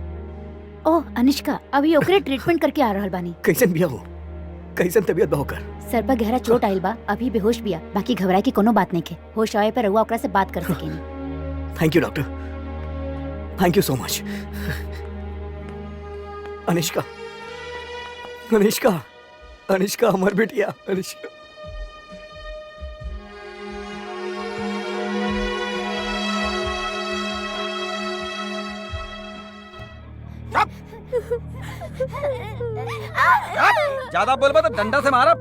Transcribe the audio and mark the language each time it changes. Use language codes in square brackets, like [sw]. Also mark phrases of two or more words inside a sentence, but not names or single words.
[bho] ओह अनिष्का, अभी ओकरे ट्रीटमेंट करके आ रहल बानी। कैसन बिया हो? कैसन तबीयत बा होकर? सर पर गहरा चोट आइल बा, अभी बेहोश बिया। बाकी घबराए की कोनो बात नहीं के, होश आवे पर रउआ ओकरा से बात कर सकेनी। [en] thank you doctor, thank you so much. [bho] अनिष्का, अनिष्का, अनिष्का हमार बेटिया अनिष्का। ज्यादा बोलबा तो डंडा से मारब।